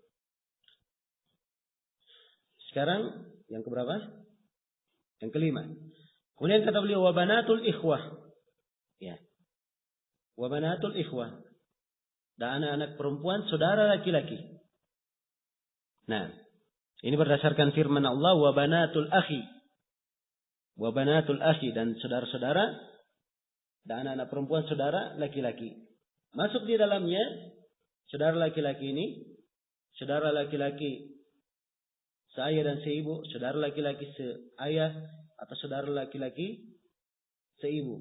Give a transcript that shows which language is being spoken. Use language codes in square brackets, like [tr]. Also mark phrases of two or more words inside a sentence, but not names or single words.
[id] Sekarang yang keberapa? Yang kelima. Kemudian kata beliau [ar] وبنات الإخوة. يا. وبنات الإخوة. [id] Dan anak-anak perempuan saudara laki-laki. Nah, ini berdasarkan firman Allah [ar] وبنات الأخ. وبنات الأخ, [id] dan saudara-saudara dan anak-anak perempuan saudara laki-laki. Masuk di dalamnya saudara laki-laki ini, saudara laki-laki seayah dan seibu, saudara laki-laki seayah atau saudara laki-laki seibu.